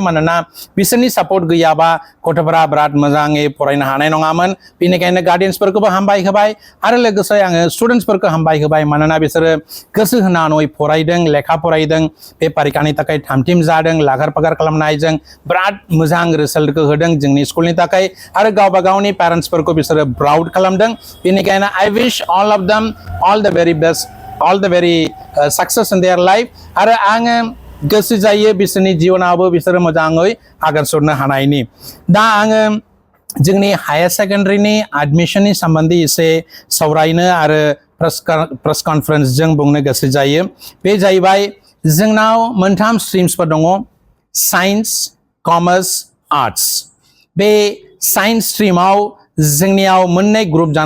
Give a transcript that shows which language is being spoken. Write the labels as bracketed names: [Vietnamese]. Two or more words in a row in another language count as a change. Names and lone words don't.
[Bodo] मानोना बिसोरनि सापर्ट गैयाबा गथ'फोरा बिराद मोजाङै फरायनो हानाय नङामोन बेनिखायनो गार्डियन्सफोरखौबो हामबाय होबाय आरो लोगोसे आङो स्टुडेन्ट्सफोरखौ हामबाय होबाय मानोना बिसोरो गोसो होनानै फरायदों लेखा फरायदों बे परिखानि थाखाय थामथिम जादों लागार फागार खालामनायजों बिराद मोजां रिजाल्टखौ होदों जोंनि स्कुलनि थाखाय आरो गावबा गावनि पेरेन्ट्सफोरखौ बिसोरो प्राउड खालामदों बेनिखायनो [English] I wish all of them all the very best all the very success in their life [Bodo] आरो आङो गोसो जायो बिसोरनि जिउनावबो बिसोरो मोजाङै आगान सुरनो हानायनि दा आङो जोंनि हायर सेकेन्डारिनि एडमिशननि सोमोन्दै एसे सावरायनो आरो [English] press conference [Bodo] जों बुंनो गोसो जायो बे जाहैबाय जोंनाव मोनथाम स्ट्रिम्सफोर दङ [English] science commerce arts [Bodo] बे साइन्स स्ट्रिमाव जोंनियाव मोननै ग्रुप